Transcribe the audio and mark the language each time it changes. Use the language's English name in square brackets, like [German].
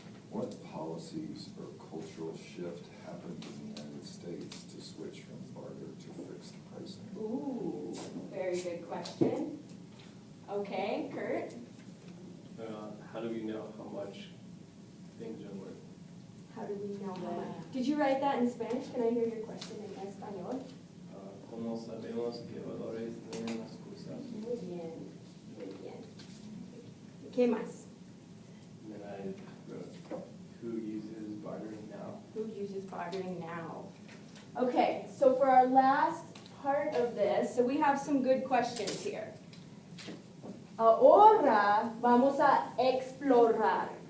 [English] What policies or cultural shift happened in the United States to switch from barter to fixed pricing? Ooh, very good question. Okay, Kurt, How do we know how much things are worth? how do we know how much? Did you write that in Spanish? Can I hear your question in español? [Spanish] ¿Cómo sabemos qué valores tienen las cosas? Muy bien, muy bien. ¿Qué más? [English] And then I wrote, who uses bartering now? Who uses bartering now? Okay, so for our last part of this, so we have some good questions here. [Spanish] Ahora vamos a explorar.